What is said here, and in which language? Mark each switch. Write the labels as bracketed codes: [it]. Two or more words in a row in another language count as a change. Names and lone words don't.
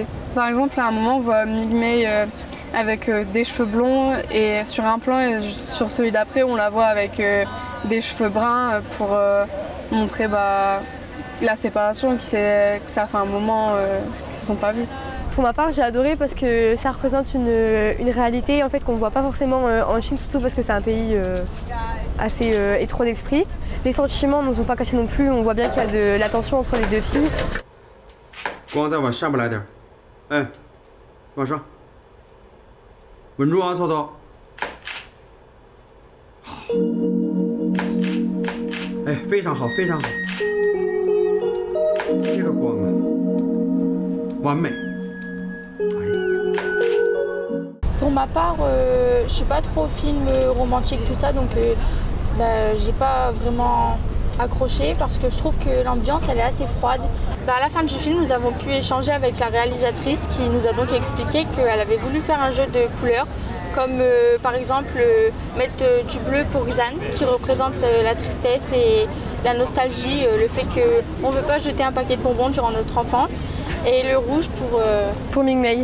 [fr] Par exemple, à un moment, on voit Ming Mei avec des cheveux blonds et sur un plan et sur celui d'après, on la voit avec des cheveux bruns pour montrer la séparation, que ça fait un moment qu'ils ne se sont pas vus. Pour ma part, j'ai adoré parce que ça représente une réalité en fait, qu'on ne voit pas forcément en Chine, surtout parce que c'est un pays assez étroit d'esprit. Les sentiments ne nous ont pas cachés non plus, on voit bien qu'il y a de la tension entre les deux filles. [zh] 光再往下边来点，哎，往上，稳住啊，曹操。好，哎，非常好，非常好，这个光啊，完美。 [fr] Pour ma part, je suis pas trop film romantique tout ça, donc j'ai pas vraiment accroché parce que je trouve que l'ambiance elle est assez froide. À la fin du film, nous avons pu échanger avec la réalisatrice qui nous a donc expliqué qu'elle avait voulu faire un jeu de couleurs, comme par exemple mettre du bleu pour Xan qui représente la tristesse et la nostalgie, le fait qu'on ne veut pas jeter un paquet de bonbons durant notre enfance, et le rouge pour Ming Mei.